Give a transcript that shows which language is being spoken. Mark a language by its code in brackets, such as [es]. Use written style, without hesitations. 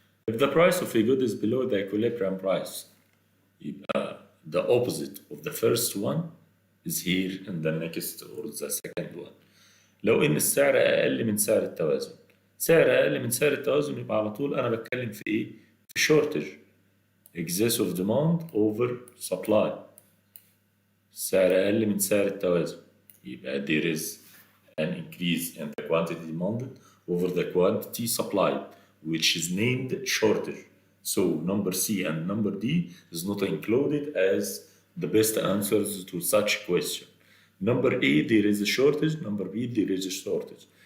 [en] If the price of a good is below the equilibrium price, يبقى the opposite of the first one is here in the next or the second one. [ar] لو ان السعر اقل من سعر التوازن، سعر اقل من سعر التوازن يبقى على طول انا بتكلم في ايه؟ في shortage. [en] excess of demand over supply. [ar] سعر اقل من سعر التوازن يبقى [en] there is an increase in the quantity demanded over the quantity supplied, which is named shortage. So number C and number D is not included as the best answers to such question. Number A, there is a shortage. Number B, there is a shortage.